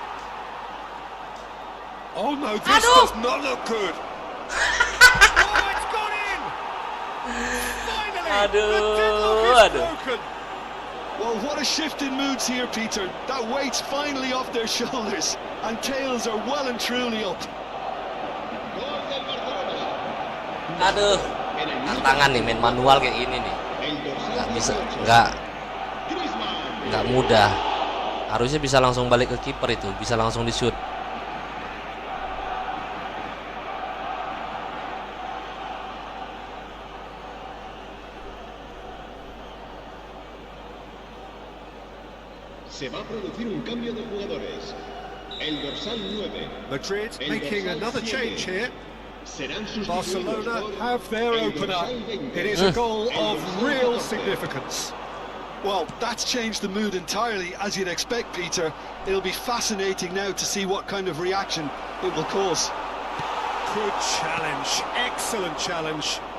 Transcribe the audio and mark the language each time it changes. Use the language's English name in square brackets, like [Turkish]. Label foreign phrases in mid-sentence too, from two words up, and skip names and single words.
[English] Oh no, this does not look good. Oh, it's gone in! Finally, the deadlock is broken. Well, what a shift in moods here, Peter. That weight's finally off their shoulders, and tails are well and truly up. [Spanish] Gol del Barcelona. [Indonesian] Aduh. Tantangan nih main manual kayak gini nih. [Spanish] El dorsal [Indonesian] Nggak bisa, [Spanish] 18. Griezmann. [Indonesian] nggak mudah. Harusnya bisa langsung balik ke kiper itu, bisa langsung di shoot. [Spanish] Se va a producir un cambio de jugadores. El dorsal 9 [English] Madrid making another change here. [Spanish] serán sustituidos [English] Barcelona [Spanish] por [English] have their [Spanish] el [English] opener. [Spanish] dorsal 20. [English] It is a goal [Spanish] El [English] of [Spanish] dorsal [English] real [Spanish] 14. [English] significance. Well, that's changed the mood entirely, as you'd expect, Peter. It'll be fascinating now to see what kind of reaction it will cause. Good challenge, excellent challenge.